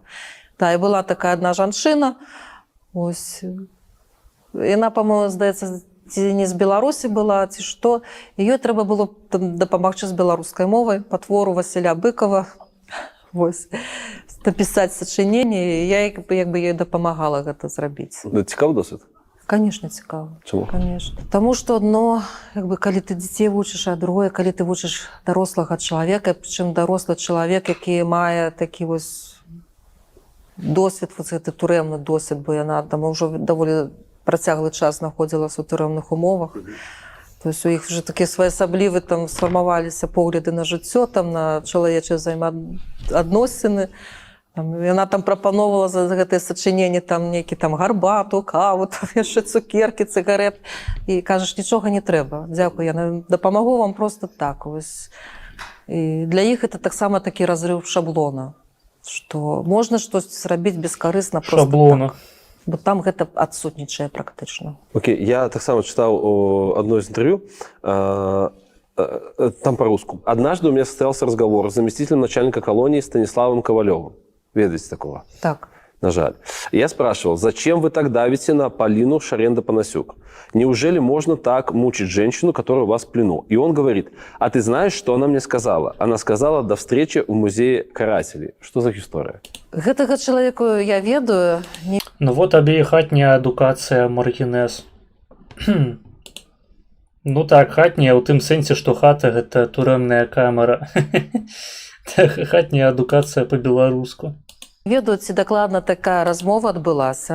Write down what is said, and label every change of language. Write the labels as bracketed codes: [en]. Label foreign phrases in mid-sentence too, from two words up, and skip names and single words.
[be] Та, і была такая адна жанчына, ось, яна, па-моему, здаецца, ці не з Беларусі была, ці што, і ёй трэба было дапамагчы з беларускай мовай па твору Васіля Быкова, вось, напісаць сачыненне, і я як бы ёй дапамагала гэта зрабіць. Цікавы досвід? [uk] Конечно, цікаво. Чому? Конечно. Тому що одно, якби, коли ти дітей вчиш, а друге, коли ти вчиш дорослого чоловіка, причому дорослий чоловік, який має такий ось досвід, ось цей туремний досвід, бо вона там вже доволі протяглий час знаходилася у туремних умовах. Тобто у їх вже такі своєособліві там сформувалися погляди на життя, там, на чоловічі взаємоотносини. [be] Яна там прапановала за гэтае сачыненне там нейкі там гарбату, каву, там яшчэ цукеркі, цыгарэт. І кажаш, нічога не трэба. Дзякуй, я дапамагу вам просто так. Вось. І для іх гэта таксама такі разрыв шаблона, што можна штосьці зрабіць бескарысна просто шаблона. Так. Бо там гэта адсутнічае практычна. [ru] Окей, [be] я таксама чытаў [ru] одно из интервью, там по-русски. Однажды у меня состоялся разговор с заместителем начальника колонии Станиславом Ковалевым. [be] Ведаете такого? Так. На жаль. [ru] Я спрашивал, зачем вы так давите на Полину Шаренда-Панасюк? Неужели можно так мучить женщину, которая у вас в плену? И он говорит, а ты знаешь, что она мне сказала? Она сказала, до встречи в музее карателей. Что за история? [be] Гэтага чалавека я ведаю. Ну вот табе і хатняя адукацыя, Маргінез. Ну так, хатняя ў тым сэнсе, што хата гэта турэмная камера. Хатняя адукацыя па-беларуску. Ведаю, ці дакладна такая размова адбылася.